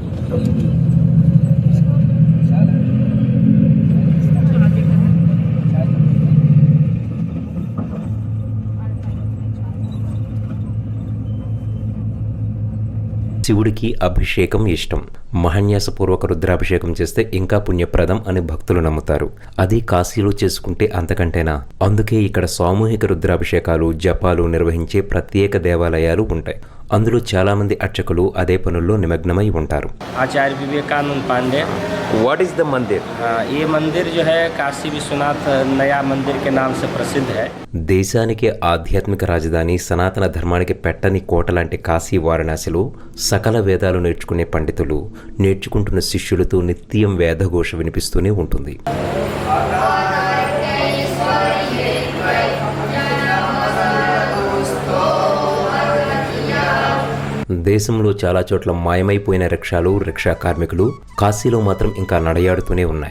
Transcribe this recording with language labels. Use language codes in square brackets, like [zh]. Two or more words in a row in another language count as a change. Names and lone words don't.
[te] శివుడికి అభిషేకం ఇష్టం. మహాన్యాసపూర్వక రుద్రాభిషేకం చేస్తే ఇంకా పుణ్యప్రదం అని భక్తులు నమ్ముతారు. అది కాశీలో చేసుకుంటే అంతకంటేనా. అందుకే ఇక్కడ సామూహిక రుద్రాభిషేకాలు, జపాలు నిర్వహించే ప్రత్యేక దేవాలయాలు ఉంటాయి. అందులో చాలామంది అర్చకులు అదే పనుల్లో నిమగ్నమై ఉంటారు. [hi] आचार्य विवेकानंद पांडे। [en] what is the मंदिर? [hi] ये मंदिर जो है काशी विश्वनाथ नया मंदिर के नाम से प्रसिद्ध है। [te] దేశానికి ఆధ్యాత్మిక రాజధాని, సనాతన ధర్మానికి పెట్టని కోట లాంటి కాశీ వారణాసిలో సకల వేదాలు నేర్చుకునే పండితులు, నేర్చుకుంటున్న శిష్యులతో నిత్యం వేదఘోష వినిపిస్తూనే ఉంటుంది. దేశంలో చాలా చోట్ల మాయమైపోయిన రిక్షాలు, రిక్షా కార్మికులు కాశీలో మాత్రం ఇంకా నడయాడుతూనే ఉన్నాయి.